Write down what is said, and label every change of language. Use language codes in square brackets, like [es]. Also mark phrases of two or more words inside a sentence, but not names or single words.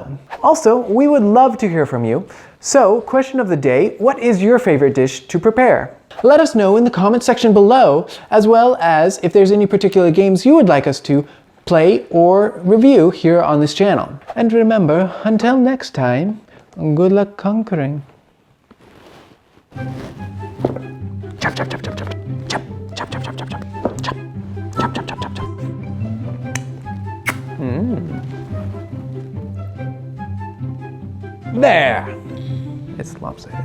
[en] Also, we would love to hear from you. So, question of the day, what is your favorite dish to prepare? Let us know in the comment section below, as well as if there's any particular games you would like us to play or review here on this channel. And remember, until next time, good luck conquering. Chop, chop, chop, chop, chop. Chop, chop, chop, chop, chop, chop. Chop, chop, chop, chop, chop, chop. There! It's lopsided.